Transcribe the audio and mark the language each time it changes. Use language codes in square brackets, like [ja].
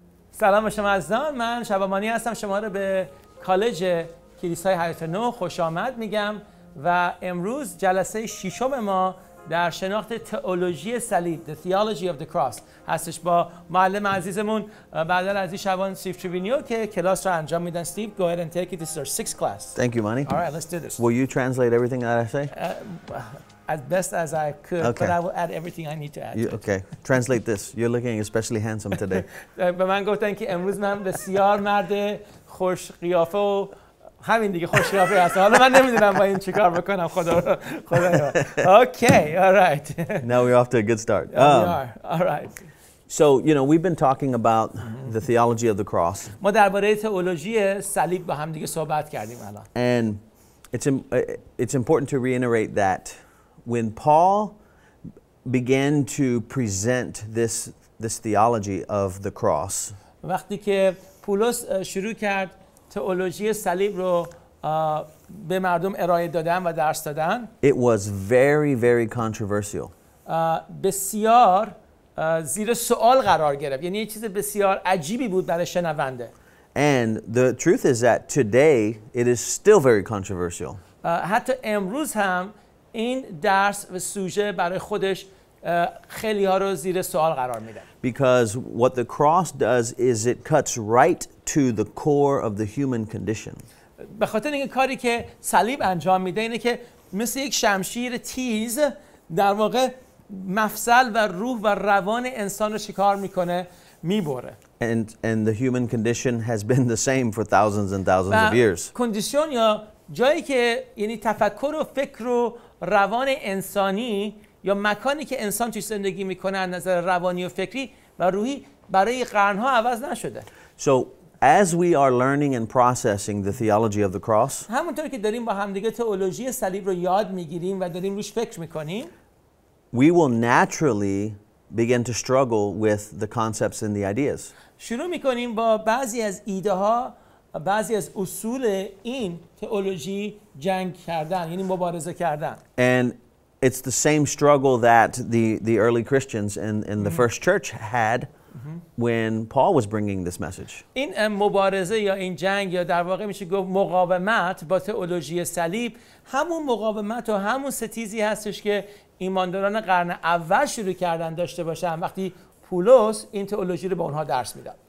[fa] سلام شما عزیزان، من شبامانی هستم. شما رو به کالج کلیسای حیات نو خوش آمد میگم و امروز جلسه ششم ما در شناخت تئولوژی صلیب [en] The Theology of the Cross [fa] هستش با معلم عزیزمون بعد از شبان SteveTrivnio که کلاس رو انجام میدن. [en] Steve, go ahead and take it. This is our sixth class. Thank you, Manny. All right, let's do this. Will you translate everything that I say? As best as I could, Okay. but I will add everything I need to add. Okay, translate this. You're looking especially handsome today. [fa] به من گفتن که امروز من بسیار مرد خوش قیافه و همین دیگه خوش قیافه هستم. حالا من نمیدونم با این چیکار بکنم. [en] خدا. Okay, all right. Now we're off to a good start. We are. All right. So, we've been talking about the theology of the cross. [fa] ما درباره تئولوژی صلیب با هم دیگه صحبت کردیم الان. [en] And it's important to reiterate that when Paul began to present this theology of the cross, [fa] وقتی که پولس شروع کرد تئولوژی صلیب رو به مردم ارائه دادن و درس دادن, [en] it was very, very controversial. [fa] بسیار زیر سوال قرار گرفت. یعنی یه چیز بسیار عجیبی بود برای شنونده. [en] And the truth is that today it is still very controversial. [fa] حتی امروز هم این درس و سوژه برای خودش خیلی ها رو زیر سوال قرار میده. [en] Because what the cross does is it cuts right to the core of the human condition. [fa] به خاطر اینکه کاری که صلیب انجام میده اینه که مثل یک شمشیر تیز در واقع مفصل و روح و روان انسان رو شکار میکنه, میبره. [en] And the human condition has been the same for thousands and thousands of years. [fa] کندیشن یا جایی که یعنی تفکر و فکر و روان انسانی یا مکانی که انسان توی زندگی میکنه از نظر روانی و فکری و روحی برای قرنها عوض نشده. [en] So as we are learning and processing the theology of the cross, [fa] همونطور که داریم با همدیگه تئولوژی صلیب رو یاد میگیریم و داریم روش فکر میکنیم, [en] we will naturally begin to struggle with the concepts and the ideas. [fa] شروع میکنیم با بعضی از ایده ها بعضی از اصول این تئولوژی جنگ کردن, یعنی مبارزه کردن. [en] And it's the same struggle that the early Christians in the first church had when Paul was bringing this message. [fa] این مبارزه یا این جنگ یا در واقع میشه گفت مقاومت با تئولوژی صلیب همون مقاومت و همون ستیزی هستش که ایمانداران قرن اول شروع کردن داشته باشن وقتی پولس این تئولوژی رو به اونها درس میداد.